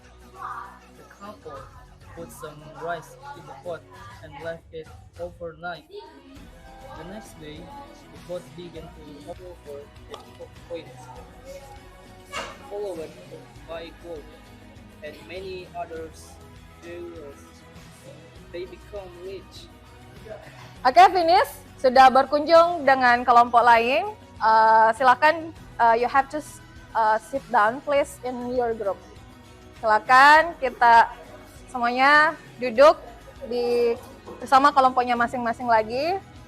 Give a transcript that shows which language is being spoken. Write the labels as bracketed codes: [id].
[en] The couple put some rice in the pot and left it overnight. The next day, the pot began to over coins, followed by gold and many others jewels. They become rich. Oke, finish. [id] Sudah berkunjung dengan kelompok lain. [en] Silakan, you have to sit down please in your group. [id] Silakan kita semuanya duduk di bersama kelompoknya masing-masing lagi.